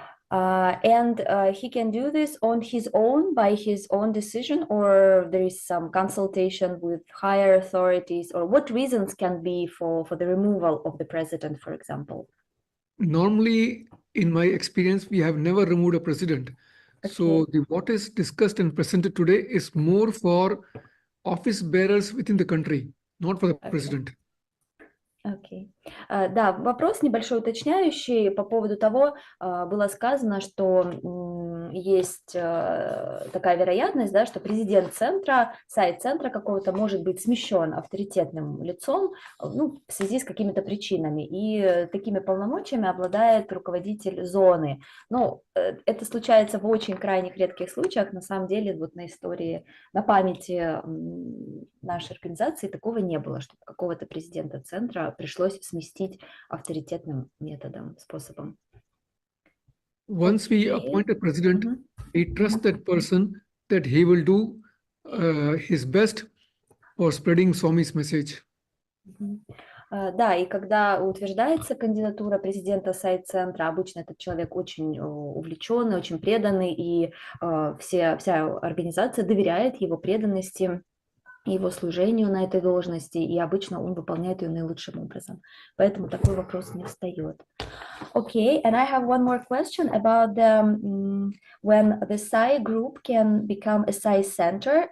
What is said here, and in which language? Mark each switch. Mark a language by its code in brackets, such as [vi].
[en] And he can do this on his own, by his own decision, or there is some consultation with higher authorities, or what reasons can be for the removal of the president, for example? Normally, in my experience, we have never removed a president. Okay. So what is discussed and presented today is more for office bearers within the country, not for the president. [ru] Окей. Да, вопрос небольшой уточняющий по поводу того, было сказано, что есть такая вероятность, да, что президент центра, сайт центра какого-то может быть смещен авторитетным лицом, ну, в связи с какими-то причинами, и такими полномочиями обладает руководитель зоны. Ну, это случается в очень крайних редких случаях, на самом деле, вот на истории, на памяти нашей организации такого не было, чтобы какого-то президента центра пришлось сместить авторитетным методом, способом. [en] Once we appoint a president, we trust that person that he will do his best for spreading Swami's message. [ru] Да, и когда утверждается кандидатура президента сайт-центра, обычно этот человек очень увлеченный, очень преданный, и вся организация доверяет его преданности, его служению на этой должности, и обычно он выполняет ее наилучшим образом. Поэтому такой вопрос не встает. [en] Okay, and I have one more question about when the Sai group can become a Sai center.